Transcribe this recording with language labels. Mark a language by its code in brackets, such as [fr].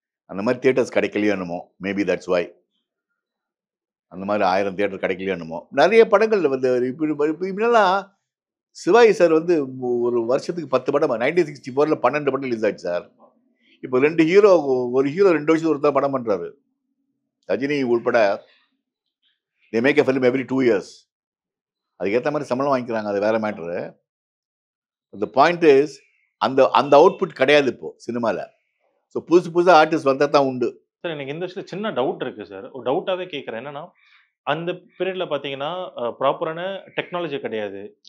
[ta] அந்த மாதிரி தியேட்டர்ஸ் கிடைக்கலையோ என்னமோ, [en] maybe that's why [ta] அந்த மாதிரி 1000 தியேட்டர் கிடைக்கலையோ என்னமோ. நிறைய படங்கள் வந்து இப்படிலாம் சிவாஜி சார் வந்து ஒரு வருஷத்துக்கு 10 படம், 1964ல 12 படம் ரிலீஸ் ஆச்சு சார். இப்போ 2 ஹீரோ, ஒரு ஹீரோ 2 வருஷத்துக்கு ஒருத்தர் படம் பண்றாரு. [en] ரஜினி உள்பட they make a film every 2 years. [ta] அதுக்கேற்ற மாதிரி சம்பளம் வாங்கிக்கிறாங்க, அது வேற மேட்ரு. [en] the point is [ta] அந்த அந்த அவுட்புட் கிடையாது இப்போ சினிமால. ஸோ புதுசா ஆர்டிஸ்ட் வந்தா தான் உண்டு சார். எனக்கு இந்த விஷயத்துல சின்ன டவுட் இருக்கு சார். ஒரு டவுட்டாவே கேட்குறேன். என்னன்னா, அந்த பீரியட்ல பார்த்தீங்கன்னா, ப்ராப்பரான டெக்னாலஜி கிடையாது.